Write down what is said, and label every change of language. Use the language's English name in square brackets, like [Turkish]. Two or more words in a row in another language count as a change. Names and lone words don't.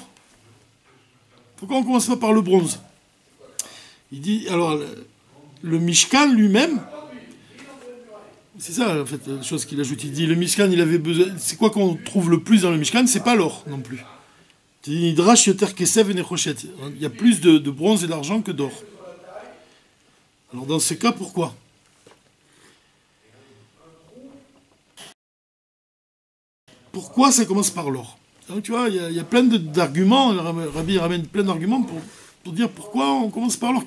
[French] Pourquoi on commence pas par le bronze? Il dit, alors, le Mishkan lui-même, c'est ça, en fait, la chose qu'il ajoute. Il dit, le Mishkan, il avait besoin... C'est quoi qu'on trouve le plus dans le Mishkan? C'est pas l'or, non plus. Il dit, [Hebrew] נדרש יותר כסף את נחושת. [French] Il y a plus de bronze et d'argent que d'or. Alors, dans ce cas, pourquoi? Pourquoi ça commence par l'or? Donc, tu vois, il y a plein d'arguments. Le Rabbi ramène plein d'arguments pour dire pourquoi on commence par l'or.